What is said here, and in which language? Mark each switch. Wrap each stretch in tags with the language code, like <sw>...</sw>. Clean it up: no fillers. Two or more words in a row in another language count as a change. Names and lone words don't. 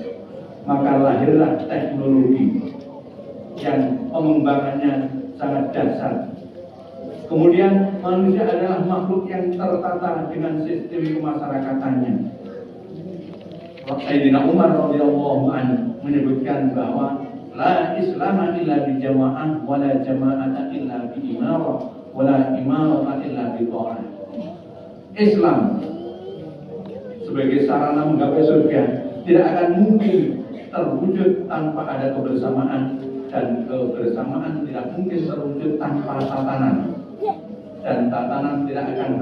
<id>Maka lahirlah teknologi yang pengembangannya sangat dasar. Kemudian manusia adalah makhluk yang tertata dengan sistem kemasyarakatan.</id> <ar>سيدنا عمر رضي الله عنه</ar> <id>menyebutkan bahwa</id> <ar>لا إسلام إلا بجماعة ولا جماعة إلا بإمارة ولا إمارة إلا بطاعة.</ar> <id>Islam sebagai sarana menggapai surga tidak akan mungkin terwujud tanpa ada kebersamaan, dan kebersamaan tidak mungkin terwujud tanpa tatanan, dan tatanan tidak akan</id>